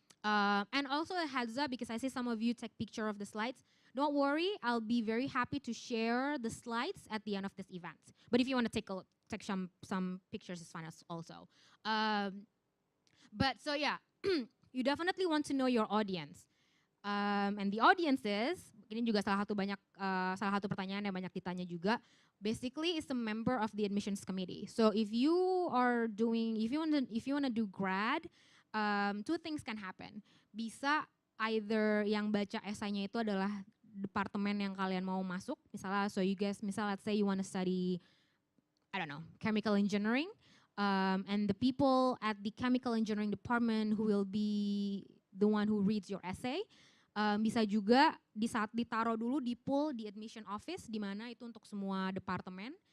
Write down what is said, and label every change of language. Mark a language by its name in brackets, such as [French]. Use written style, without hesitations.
[English] And also a heads up, because I see some of you take picture of the slides. Don't worry, I'll be very happy to share the slides at the end of this event. But if you want to take some pictures, it's fine also. But so yeah, you definitely want to know your audience. And the audience is, [Indonesian] ini juga salah satu pertanyaan yang banyak ditanya juga. [English] Basically, it's a member of the admissions committee. So if you wanna do grad, 2 things can happen. Bisa either [Indonesian] yang baca esainya itu adalah departemen yang kalian mau masuk, [English] misalnya let's say you want to study, I don't know, chemical engineering, and the people at the chemical engineering department who will be the one who reads your essay, [Indonesian] bisa juga ditaruh dulu di pool di admission office, di mana itu untuk semua departemen.